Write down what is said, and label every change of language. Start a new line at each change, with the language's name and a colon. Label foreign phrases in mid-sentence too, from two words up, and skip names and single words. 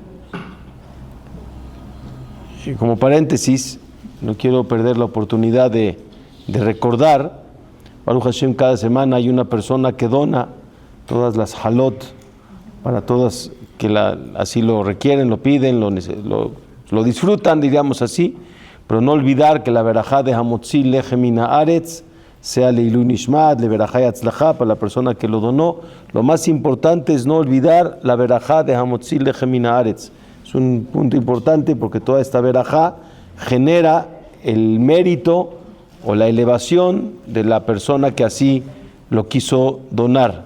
Spanish: Y como paréntesis, no quiero perder la oportunidad de recordar,
Hebrew: ברוך השם,
Spanish: cada semana hay una persona que dona todas las halot para todas que así lo requieren, lo piden, lo disfrutan, diríamos así, pero no olvidar que la verajá de
Hebrew: המוציא לחם מן הארץ
Spanish: sea
Hebrew: לעילוי נשמת, לברכה והצלחה
Spanish: para la persona que lo donó. Lo más importante es no olvidar la verajá de
Hebrew: המוציא לחם מן הארץ.
Spanish: Es un punto importante porque toda esta verajá genera el mérito o la elevación de la persona que así lo quiso donar.